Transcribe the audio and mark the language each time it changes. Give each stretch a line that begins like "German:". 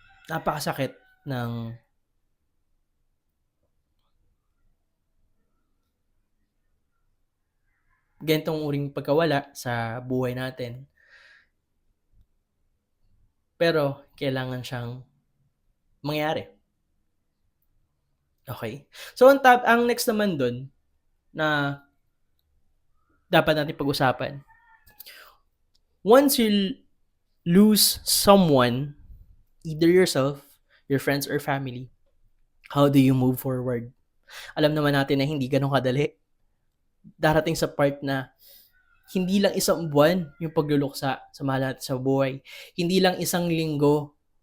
Filipino: Napakasakit ng ganitong uring pagkawala sa buhay natin. Pero kailangan siyang mangyari. Okay? So ang next naman dun na dapat natin pag-usapan.
English: Once you lose someone, either yourself, your friends, or family, how do you move forward?
Filipino: Alam naman natin na hindi ganun kadali. Darating sa part na hindi lang isang buwan yung pagluluksa sa mahal natin sa buhay. Hindi lang isang linggo